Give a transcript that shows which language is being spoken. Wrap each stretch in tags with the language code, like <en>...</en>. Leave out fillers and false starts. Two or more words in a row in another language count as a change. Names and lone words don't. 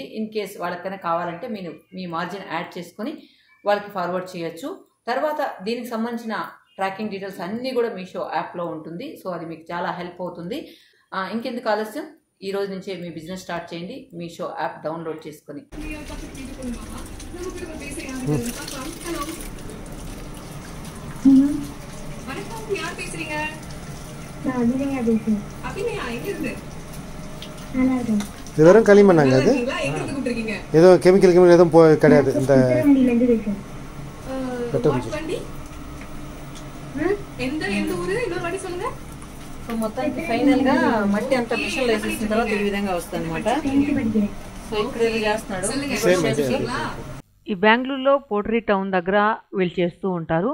<en>in case</en> <te>వాళ్ళకైనా కావాలంటే మీరు మీ</te> <en>margin add</en> <te>చేసుకొని వాళ్ళకి ఫార్వర్డ్ చేయొచ్చు. తర్వాత దీనికి సంబంధించిన</te> <en>tracking details</en> <te>అన్నీ కూడా మీషో యాప్లో ఉంటుంది. సో అది మీకు చాలా హెల్ప్ అవుతుంది. ఇంకెందుకు ఆలస్యం, ఈ రోజు నుంచే మీ</te> <en>business start</en> <te>చేయండి మీషో</te> <en>app download</en> <te>చేసుకొని.</te> <ta>வெறும் களிமண்ணாங்க, அது ஏதோ கெமிக்கல் எதுவும் கிடையாது. இந்த</ta> <te>మొత్తానికి ఫైనల్ గా మట్టి అంతా మిషన్లో వేసేసిన తర్వాత ఈ విధంగా వస్తుంది అనమాట. సో ఇక్కడ చేస్తున్నాడు. ఈ బెంగళూరులో పోట్రీ టౌన్ దగ్గర వీళ్ళు చేస్తూ ఉంటారు.</te>